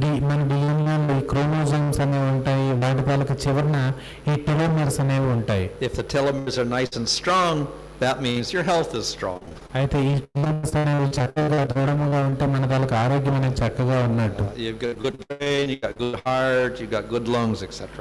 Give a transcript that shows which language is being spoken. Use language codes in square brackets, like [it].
[te] మన డిఎన్ఏలో ఈ క్రోమోజోమ్స్ అనేవి ఉంటాయి. వాటి తాలూకా చివరన ఈ టెలోమీర్స్ అనేవి ఉంటాయి. [en] If the telomeres are nice and strong, that means your health is strong. [te] అయితే ఈ టెలోమీర్స్ అనేవి చక్కగా దృఢముగా ఉంటే మన తాలూకా ఆరోగ్యం అనేది చక్కగా ఉన్నట్టు. [en] You've got good brain, you've got good heart, you've got good lungs, etc.